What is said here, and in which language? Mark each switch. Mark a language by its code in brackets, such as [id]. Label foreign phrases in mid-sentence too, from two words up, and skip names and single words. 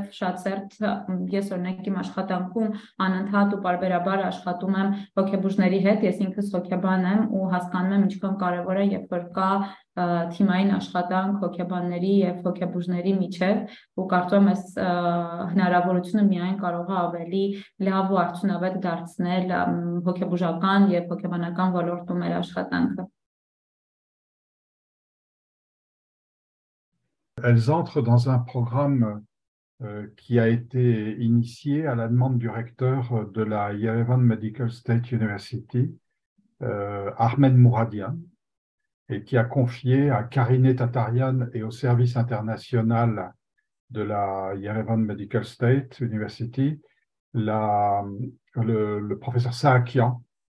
[hy] շատ սերտ ես օրինակ իմ աշխատանքում անընդհատ ու պարբերաբար աշխատում եմ հոգեբուժների հետ, ես ինքս հոգեբան եմ ու հասկանում եմ ինչքան կարևոր է, երբ որ կա թիմային աշխատանք հոգեբանների եւ հոգեբուժների միջև ու կարծում եմ այս հնարավորությունը միայն կարող է ավելի լավ ու արդյունավետ դարձնել հոգեբուժական եւ հոգեբանական ոլորտում մեր աշխատանքը։ [fr] Elles entrent dans un programme qui a été initié à la demande du recteur de la Yerevan Medical State University, Ahmed Mouradian, et qui a confié à Karine Tatarian et au service international de la Yerevan Medical State University le professeur Saakian.